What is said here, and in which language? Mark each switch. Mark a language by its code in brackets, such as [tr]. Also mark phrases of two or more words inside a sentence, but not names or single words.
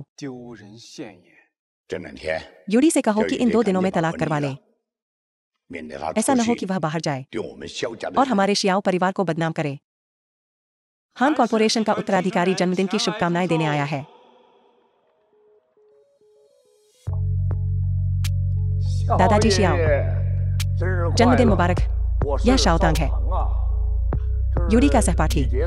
[zh] 丢人现眼。这两天 [hi] यूडी से कहो कि इन 2 दिनों में [zh] 要有 [hi] तलाक [zh] 点 [hi] करवा [zh] 感 [hi] ले। [zh] 应了免得他 [hi] ऐसा [zh] 出 [hi] न हो [zh] 去 [hi] कि वह बाहर जाए [zh] 对我们萧家的 [hi] और [zh] 人 [hi] हमारे शियाओ परिवार को बदनाम करे। हान कॉर्पोरेशन का उत्तराधिकारी जन्मदिन की शुभकामनाएं देने आया है। दादाजी शियाओ, जन्मदिन मुबारक। यह शाओतांग है, यूडी का सहपाठी।